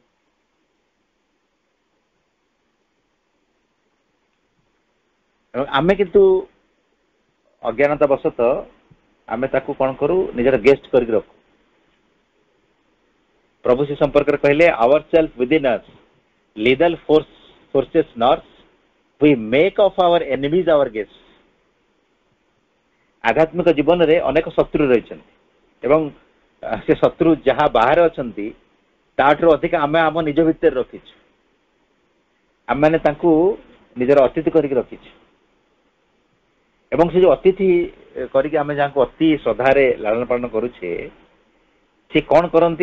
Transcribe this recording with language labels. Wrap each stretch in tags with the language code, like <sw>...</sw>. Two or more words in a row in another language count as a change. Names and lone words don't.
<or>ଆମେ କିନ୍ତୁ ଅଜ୍ଞାନତା ବଶତଃ ଆମେ ତାକୁ କ'ଣ କରୁ, ନିଜର ଗେଷ୍ଟ କରିକି ରଖୁ। ପ୍ରଭୁ ସେ ସମ୍ପର୍କରେ କହିଲେ,</or> <en>our self within us little forces nurse, we make of our enemies our guests।</en> <or>ଆଧ୍ୟାତ୍ମିକ ଜୀବନରେ ଅନେକ ଶତ୍ରୁ ରହିଛନ୍ତି ଏବଂ ସେ ଶତ୍ରୁ ଯାହା ବାହାରେ ଅଛନ୍ତି ତାଠାରୁ ଅଧିକ ଆମେ ଆମ ନିଜ ଭିତରେ ରଖିଛୁ। ଆମମାନେ ତାଙ୍କୁ ନିଜର ଅତିଥି କରିକି ରଖିଛୁ। ଏବଂ ସେ ଯୋଉ ଅତିଥି କରିକି ଆମେ ଯାହାକୁ ଅତି ଶ୍ରଦ୍ଧାରେ ଲାଳନ ପାଳନ କରୁଛେ, ସେ କ'ଣ କରନ୍ତି?</or>